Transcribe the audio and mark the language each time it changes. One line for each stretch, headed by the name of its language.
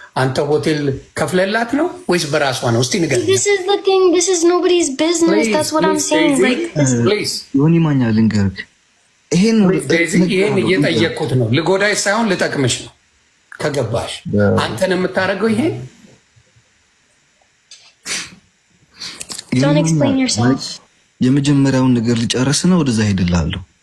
Amharic: አንተ ሆቴል ከፍለላት ነው ወይስ በራሷ ነው? እስቲ ንገረኝ።
English: This is nobody's business. Please, that's what I'm saying. Like, please.
Amharic: ዮኒ ማኛ ልንገርህ፣ ይሄን እየጠየቅኩት ነው። ልጎዳይ ሳይሆን ልጠቅምሽ ነው። ከገባሽ አንተን የምታደርገው ይሄ
English: don't explain yourself.
Amharic: የመጀመሪያውን ነገር ልጨርስና ወደዛ ሄድልሃለሁ።